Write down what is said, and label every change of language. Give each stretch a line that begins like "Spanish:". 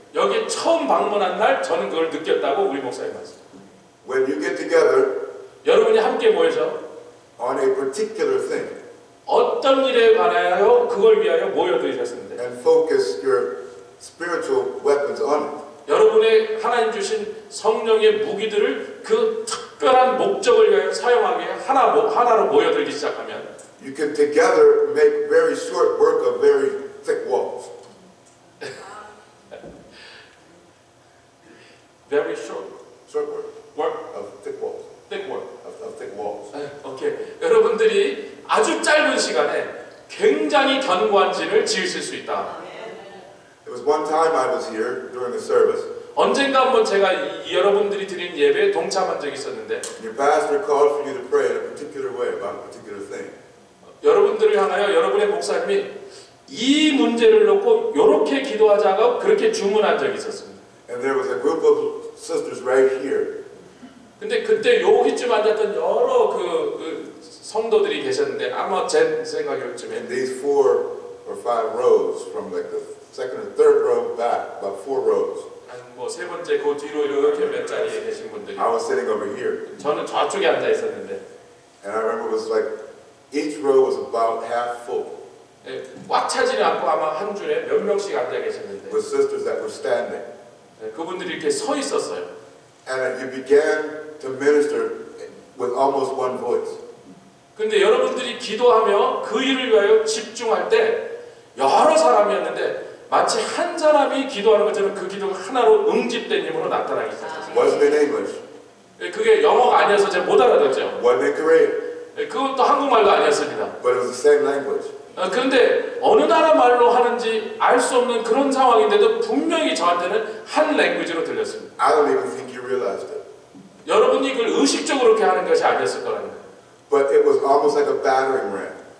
Korean: 여기 처음 방문한 날 저는 그걸 느꼈다고 우리 목사님 말씀.
English: When you get together
Korean: 여러분이 함께 모여서
English: on a particular thing
Korean: 어떤 일에 관하여 그걸 위하여 모여들으셨는데
English: and focus your spiritual weapons on it,
Korean: 여러분의 하나님 주신 성령의 무기들을 그 특별한 목적을 위하여 사용하기 위해 하나로 모여들기 시작하면
English: you can together make very short work of very thick walls. Very short work of thick walls. thick work. Of thick walls.
Korean: 오케이. 여러분들이 아주 짧은 시간에 굉장히 견고한 진을 지으실 수 있다.
English: It was one time I was here during the service.
Korean: 언젠가 한번 제가 여러분들이 드린 예배에 동참한 적이 있었는데
English: Your pastor called for you to pray in a particular way about a particular thing.
Korean: 여러분들을 향하여 여러분의 목사님이 이 문제를 놓고 이렇게 기도하자고 그렇게 주문한 적이 있었습니다.
English: And there was a group of sisters right here.
Korean: 근데 그때 여기쯤 앉았던 여러 그 성도들이 계셨는데 아마 제 생각에쯤에
English: In these 4 or 5 rows from like the second or third row back, about 4 rows.
Korean: 뭐 세 번째 그 뒤로 이렇게 몇 자리에 계신 분들이
English: I was sitting over here.
Korean: 저는 좌쪽에 앉아 있었는데
English: And I remember it was like each row was about half full.
Korean: 꽉 차지는 않고 아마 한 줄에 몇 명씩 앉아 계셨는데
English: With sisters that were standing.
Korean: 그분들이 이렇게 서 있었어요.
English: And you began to minister with almost one voice.
Korean: 근데 여러분들이 기도하며 그 일을 위하여 집중할 때 여러 사람이었는데 마치 한 사람이 기도하는 것처럼 그 기도가 하나로 응집된 힘으로 나타나기 시작했어요.
English: Wasn't in English.
Korean: 그게 영어가 아니어서 제가 못 알아듣죠.
English: Wasn't in Korean.
Korean: 그것도 한국말도 아니었습니다.
English: But it was the same language.
Korean: 그런데 어느 나라 말로 하는지 알 수 없는 그런 상황인데도 분명히 저한테는 한 랭귀지로 들렸습니다.
English: I don't even think you realized it.
Korean: 여러분이 그걸 의식적으로 그렇게 하는 것이 아니었을 거라는.
English: But it was almost like a battering ram.